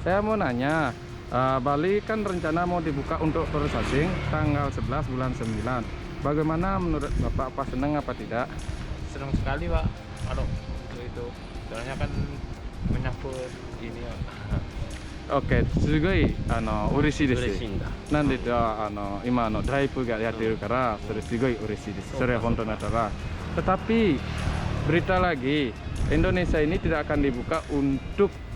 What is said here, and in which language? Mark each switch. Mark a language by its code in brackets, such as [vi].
[id] Saya mau nanya, Bali kan rencana mau dibuka untuk turis asing tanggal 11 bulan 9. Bagaimana menurut Bapak, apa senang apa tidak? Senang sekali Pak. Kalau itu soalnya kan menyambut ini ya. [ja] Oke, すごい嬉しいです。嬉しいんだ。なんで今ドライブがやってるから、それすごい嬉しいです。それは本当だったら。 [id] Tetapi berita lagi, Indonesia ini tidak akan dibuka untuk